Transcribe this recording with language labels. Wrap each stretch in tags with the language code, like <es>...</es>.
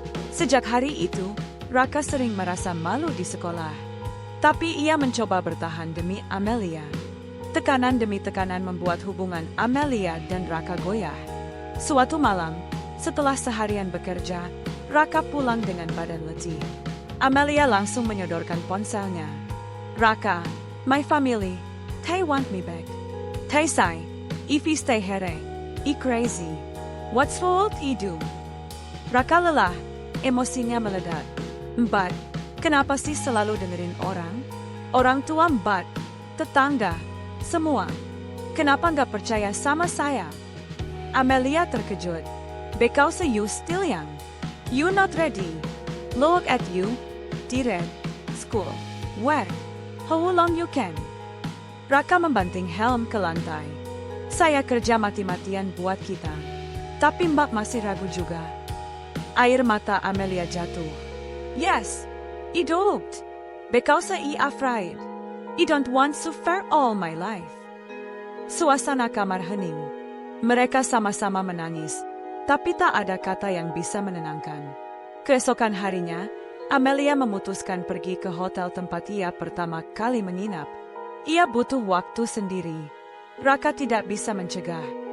<id>Sejak hari itu, Raka sering merasa malu di sekolah. Tapi ia mencoba bertahan demi Amelia. Tekanan demi tekanan membuat hubungan Amelia dan Raka goyah. Suatu malam, setelah seharian bekerja, Raka pulang dengan badan letih. Amelia langsung menyodorkan ponselnya.</id> <en>Raka, my family, they want me back. They say, if you stay here, I crazy. What's fault I do?</en> <id>Raka lelah, emosinya meledak. Mbak, kenapa sih selalu dengerin orang? Orang tua Mbak, tetangga, semua. Kenapa nggak percaya sama saya? Amelia terkejut.</id> <en>Because you still young. You not ready. Look at you. Tired. School. Work. How long you can?</en> <id>Raka membanting helm ke lantai. Saya kerja mati-matian buat kita. Tapi Mbak masih ragu juga. Air mata Amelia jatuh.</id> <en>Yes, I don't. Because I afraid. I don't want to suffer all my life.</en> <id>Suasana kamar hening. Mereka sama-sama menangis, tapi tak ada kata yang bisa menenangkan. Keesokan harinya, Amelia memutuskan pergi ke hotel tempat ia pertama kali menginap. Ia butuh waktu sendiri. Raka tidak bisa mencegah.</id>